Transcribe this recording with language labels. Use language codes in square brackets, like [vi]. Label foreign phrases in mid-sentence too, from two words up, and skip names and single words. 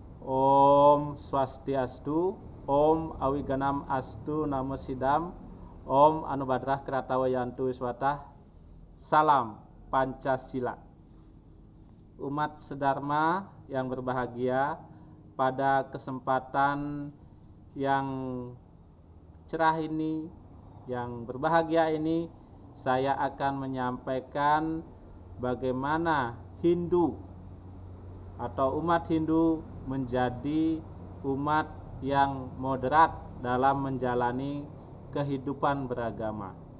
[sa] Om Swastiastu, Om Awiganam Astu Namo Sidam, Om Anubadrah Kratawayantu Wiswatah. [id] Salam Pancasila. Umat sedharma yang berbahagia, pada kesempatan yang cerah ini, yang berbahagia ini, saya akan menyampaikan bagaimana Hindu atau umat Hindu menjadi umat yang moderat dalam menjalani kehidupan beragama.